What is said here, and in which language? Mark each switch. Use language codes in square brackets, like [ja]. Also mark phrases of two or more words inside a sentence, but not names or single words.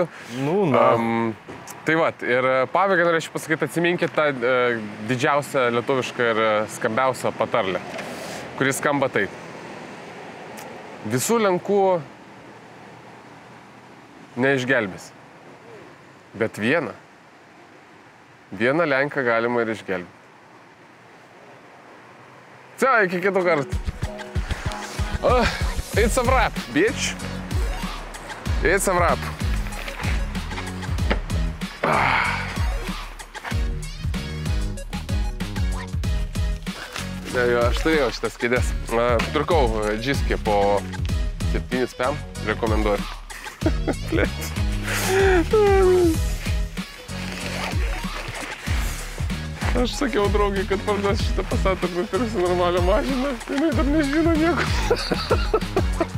[lt] Tai va, ir pabaigai norėčiau pasakyti, atsiminkit tą didžiausią lietuvišką ir skambiausią patarlę, kuris skamba taip. Visų lenkų neišgelbės, bet vieną lenką galima ir išgelbėti. Iki kitų kartų. [en] It's a wrap, bitch. It's a wrap. [lt] Aš turėjau šitas kėdės. Pirkau džiskį po 7 PM, rekomenduoju. Aš sakiau draugiai, kad parduos šitą Passatą ir nupirksiu normalią mašiną, jinai dar nežino nieko.